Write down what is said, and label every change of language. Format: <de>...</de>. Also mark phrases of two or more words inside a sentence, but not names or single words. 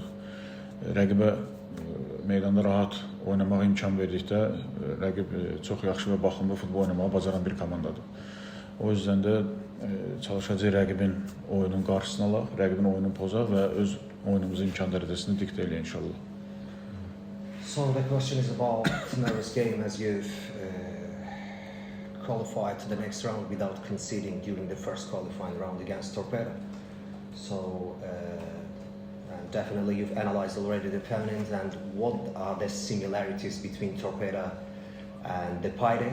<az>Rəqibə meydanda rahat oynamağa imkan verdikdə rəqib çox yaxşı və baxımlı futbol oynamağı bacaran bir komandadır. O yüzden də çalışacaq rəqibin oyunun qarşısını alaq, rəqibin oyununu pozaq və öz oyunumuzun imkan dərəcəsini diktə eləyək inşallah.</az> <en>So the question is about tomorrow's game, as you've qualified to the next round without conceding during the first qualifying round against Torpedo. So definitely you've analyzed already the opponent, and what are the similarities between Torpedo and the Paide?</en>